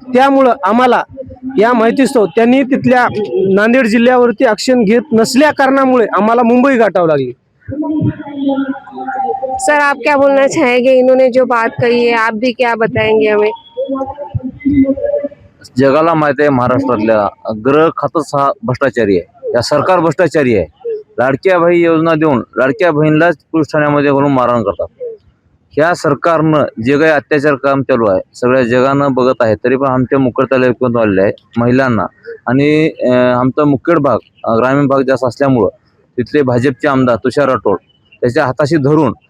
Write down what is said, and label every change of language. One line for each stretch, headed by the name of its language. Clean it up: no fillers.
Marathi: त्यामुळं आम्हाला या माहितीस्तव त्यांनी तिथल्या नांदेड जिल्ह्यावरती ॲक्शन घेत नसल्या कारणामुळे आम्हाला मुंबई गाठावं लागली।
Hindi: सर, आप क्या बोलना चाहेंगे? इन्होंने जो बात कही है आप भी क्या बताएंगे हमें?
Marathi: जगाला माहिती आहे महाराष्ट्रातल्या गृह खातच हा भ्रष्टाचारी आहे, या सरकार भ्रष्टाचारी आहे। लाडक्या बहीण योजना देऊन लाडक्या बहिणीलाच पोलीस ठाण्यामध्ये घालून मारहाण करतात। ह्या सरकारनं जे काही अत्याचार काम चालू आहे सगळ्या जगानं बघत आहे, तरी पण आमच्या मुखेड तालुक्यातून आलेले आहे महिलांना आणि आमचा मुखेड भाग ग्रामीण भाग जास्त असल्यामुळं तिथले भाजपचे आमदार तुषार राठोड त्याच्या हाताशी धरून